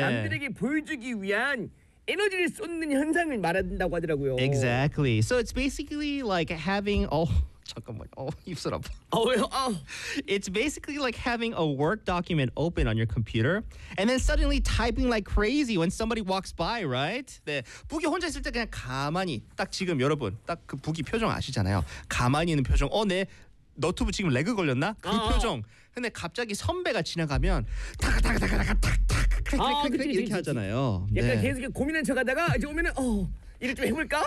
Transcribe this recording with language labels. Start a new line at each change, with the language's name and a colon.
Korean: 남들에게 보여주기 위한 에너지를 쏟는 현상을 말한다고 하더라고요.
English: Exactly. So it's basically like having It's basically like having a work document open on your computer and then suddenly typing like crazy when somebody walks by, right?
Korean: 네. 부기 혼자 있을 때 그냥 가만히 딱 지금 여러분 딱 그 부기 표정 아시잖아요. 가만히 있는 표정. 어, 네. 너튜브 지금 레그 걸렸나? 그 표정. 근데 갑자기 선배가 지나가면 탁탁탁탁탁탁탁탁탁탁 이렇게 하잖아요. 약간 계속 고민한 척 하다가 이제 오면은 어, 이를 좀 해볼까?